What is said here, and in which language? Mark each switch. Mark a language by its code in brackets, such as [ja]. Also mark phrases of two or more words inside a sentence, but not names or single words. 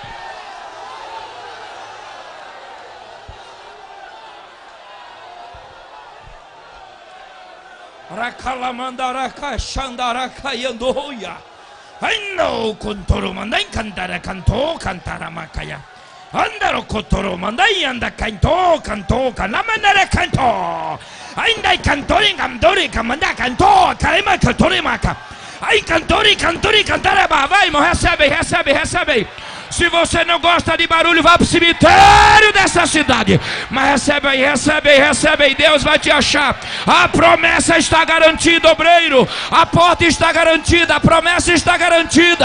[pt] Rakalamandaraka Shandaraka Yandoya. I know Kontoro Mandai Kantara Kanto Kantaramakaya. Andaro Kotoro Mandai and the Kanto Kanamanara Kanto. Indai Kantori Kamdori Kamanda Kanto Karima Katorimaka. Ai Kantori Kantaraba. Vai, irmão, recebe. Se você não gosta de barulho, vá para o cemitério dessa cidade. Mas recebe aí, recebe aí, recebe aí. Deus vai te achar. A promessa está garantida, obreiro. A porta está garantida, a promessa está garantida.